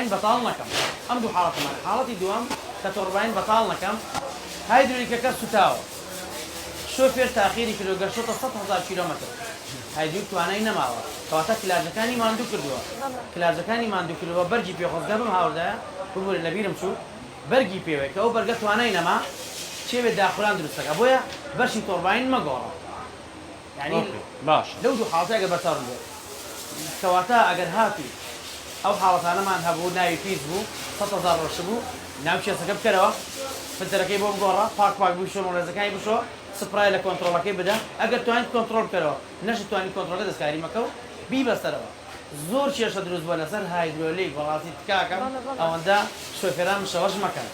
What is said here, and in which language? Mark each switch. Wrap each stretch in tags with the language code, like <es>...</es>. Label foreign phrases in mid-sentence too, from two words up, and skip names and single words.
<ckb>بەتاڵ نەکەم ئەم دوو حاڵەتمان حاڵەتی دووەم کە تۆرباین بەتاڵ نەکەم هایدرولیکەکە سوتاوە شۆفێر تاخیری کردو گەشتۆتە 100,000 کیلۆمەتر هایدرولیک توانای نەماوە کەواتە کلاجەکانی ماندوو کردووە کلاجەکانی ماندوو کردووە بەرگی پێخۆزگە بم هاوردایە ببوورە لەبیرم چوو بەرگی پێوەیە کە ئەو بەرگە توانای نەما چێوێت داخوران دروستەکە بۆیە بەشی تۆرباین مەگۆڕە يعني باش لو دوو حاڵەتە ئەگەر بەسەڕ بێت کەواتە ئەگەر هاتی ئەو حاڵەتانەمان هەبوو ناوی پیس بوو 100,000 ڕۆژ بوو ناو کێسەکە بکەرەوە فلتەرەکەی بۆ بگۆڕە پاک بشۆ ڕێزەکانی بشۆ سپرای لە کۆنتترۆلەکەی بدە ئەگەر توانیت کۆنتترۆل بکەرەوە نەش توانانی کۆنتترۆلەکە دەستکاری مەکە و بیبەستەرەوە زۆر کێشە دروست بووە لەسەر هایدرۆلیک بەڕاستی تکاکەم ئەوەندە شۆفێران شەوەش مەکەن</ckb>